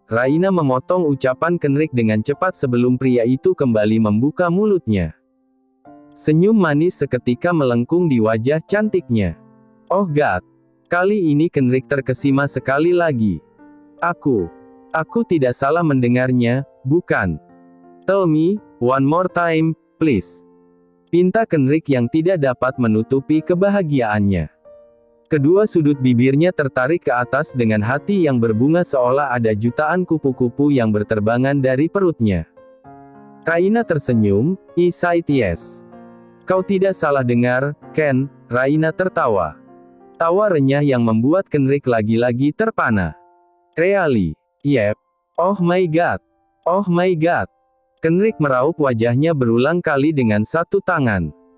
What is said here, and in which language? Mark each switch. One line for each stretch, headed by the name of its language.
Indonesian: Raina memotong ucapan Kenrick dengan cepat sebelum pria itu kembali membuka mulutnya. Senyum manis seketika melengkung di wajah cantiknya.
English: "Oh God."
Indonesian: Kali ini Kenrick terkesima sekali lagi. Aku tidak salah mendengarnya, bukan?
English: Tell me, one more time, please."
Indonesian: Pinta Kenrick yang tidak dapat menutupi kebahagiaannya. Kedua sudut bibirnya tertarik ke atas dengan hati yang berbunga seolah ada jutaan kupu-kupu yang berterbangan dari perutnya. Raina tersenyum,
English: "I said yes."
Indonesian: "Kau tidak salah dengar, Ken." Raina tertawa. Tawa renyah yang membuat Kenrick lagi-lagi terpana.
English: "Really? Yep. Oh my God. Oh my God."
Indonesian: Kenrick meraup wajahnya berulang kali dengan satu tangan.